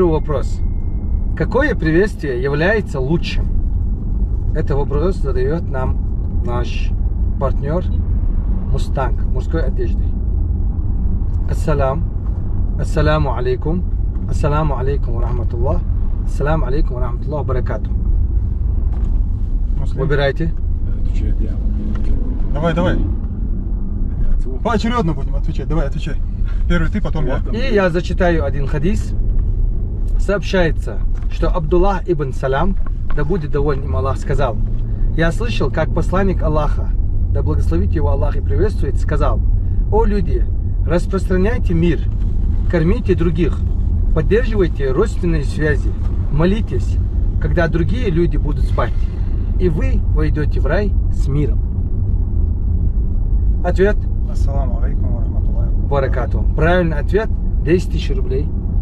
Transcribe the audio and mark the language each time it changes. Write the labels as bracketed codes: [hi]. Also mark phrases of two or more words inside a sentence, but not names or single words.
[ru] вопрос. Какое приветствие является лучшим? Это вопрос задает нам наш партнер Мустанг мужской одежды. [ar] السلام عليكم. السلام عليكم ورحمة الله. السلام عليكم ورحمة الله وبركاته. [ru] Выбирайте. Давай. Поочередно будем отвечать. Давай, отвечай. Первый ты, потом я. И я зачитаю один хадис. Сообщается, что Абдуллах ибн Салям, да будет доволен им Аллах, сказал: я слышал, как посланник Аллаха, да благословит его Аллах и приветствует, сказал: о люди, распространяйте мир, кормите других, поддерживайте родственные связи, молитесь, когда другие люди будут спать, и вы войдете в рай с миром. Ответ. [ar] السلام عليكم ورحمة الله وبركاته. Баракату. [ru] Правильный ответ 10 000 рублей.